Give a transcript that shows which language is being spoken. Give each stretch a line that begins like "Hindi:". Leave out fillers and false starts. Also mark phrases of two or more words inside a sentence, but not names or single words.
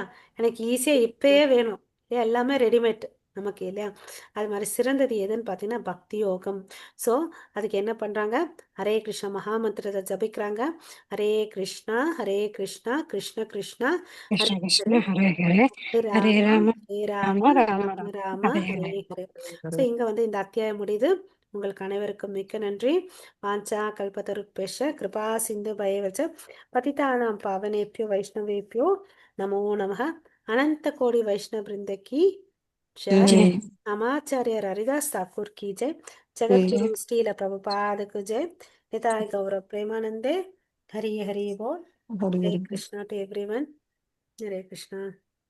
Tamil: எனக்கு ஈஸியாக இப்பயே வேணும் இல்லையா? எல்லாமே ரெடிமேட் நமக்கு இல்லையா? அது மாதிரி சிறந்தது எதுன்னு பார்த்தீங்கன்னா பக்தி யோகம். ஸோ அதுக்கு என்ன பண்ணுறாங்க? ஹரே கிருஷ்ணா மகாமந்திரத்தை ஜபிக்கிறாங்க. ஹரே கிருஷ்ணா கிருஷ்ண கிருஷ்ணா ஹரே கிருஷ்ண ஹரே, கிருஷ்ண ஹரே ஹரே ஹரே ஹரே ராம ராம ஹரே ராம ராம ராம ராம ராம ராம ஹரே ஹரே ஹரே. ஹரே. ஸோ இங்கே வந்து இந்த அத்தியாயம் முடியுது. உங்களுக்கு அனைவருக்கும் மிக்க நன்றி.
Sanskrit: वाञ्छा कल्पतरुभ्यश्च कृपा सिन्धुभ्य एव च पतितानां पावनेभ्यो वैष्णवेभ्यो नमो नमः.
Hindi: अनंत कोटि वैष्णव वृंद की जय.
Tamil: ஜெய்
Hindi: नमाचार्य हरिदास ठाकुर की जय. जगत गुरु श्रील प्रभुपाद की जय. निताय गौरव प्रेमानंदे. हरि हरि बोल. हरे
Tamil: ஹரி
English: कृष्णा to everyone.
Hindi: हरे कृष्णा.